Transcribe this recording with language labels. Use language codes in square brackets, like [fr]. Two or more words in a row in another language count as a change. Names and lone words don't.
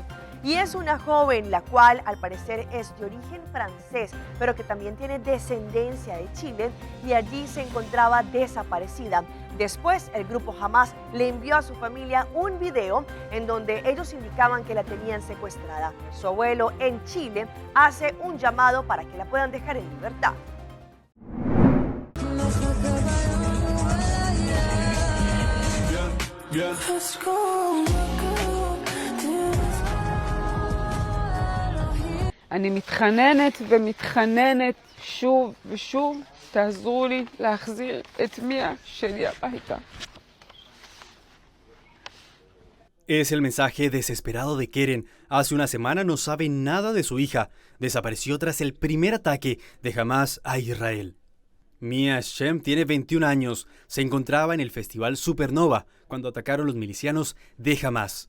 [es] Y es una joven la cual al parecer es de origen francés, pero que también tiene descendencia de Chile y allí se encontraba desaparecida. Después el grupo Hamas le envió a su familia un video en donde ellos indicaban que la tenían secuestrada. Su abuelo en Chile hace un llamado para que la puedan dejar en libertad. [he] אני מתחננת ומתחננת שוב ושוב, תעזרו לי להחזיר את מיה שלי הביתה. [es] Es el mensaje desesperado de Keren. Hace una semana no sabe nada de su hija. Desapareció tras el primer ataque de Hamas a Israel. Mia Shem tiene 21 años. Se encontraba en el festival Supernova cuando atacaron los milicianos de Hamas.